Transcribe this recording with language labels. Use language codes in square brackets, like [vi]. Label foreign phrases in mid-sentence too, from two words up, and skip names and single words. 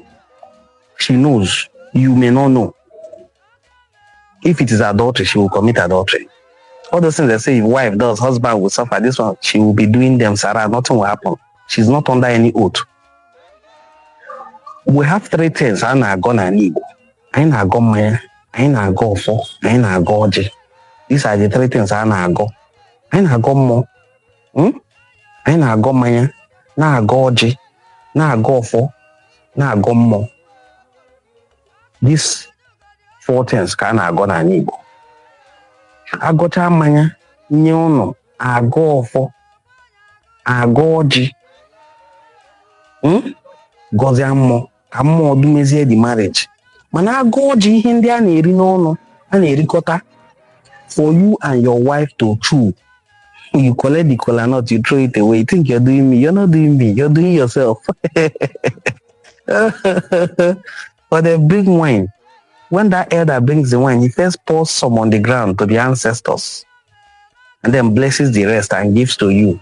[en] She knows. You may not know. If it is adultery, she will commit adultery. All those things they say, if wife does, husband will suffer. This one, she will be doing them, Sarah. Nothing will happen. She's not under any oath. We have three things [ig] I na-agọ na Igbo. Anyị na-agọ mmanya, anyị na-agọ ọfọ, anyị na-agọ ọjị. [en] These are the three things [ig] I na-agọ. Anyị na-agọ mmụọ. Anyị na-agọ mmanya, na-agọ ọjị, na-agọ ọfọ, na-agọ mmụọ. [en] These four things [ig] ka a na-agọ na Igbo. Agọcha mmanya nye ụnụ, agọ ọfọ, agọ ọjị, gọzie mmụọ ka mmụọ dumezie [en] the marriage. [ig] Mana agọ ọjị ihe ndị a na-eri n'ọnụ, a na-erikọta [en] for you and your wife to chew. You collect the kola nut, you throw it away. You think you're doing me. You're not doing me. You're doing yourself. But they bring wine. When that elder brings the wine, he first pours some on the ground to the ancestors and then blesses the rest and gives to you.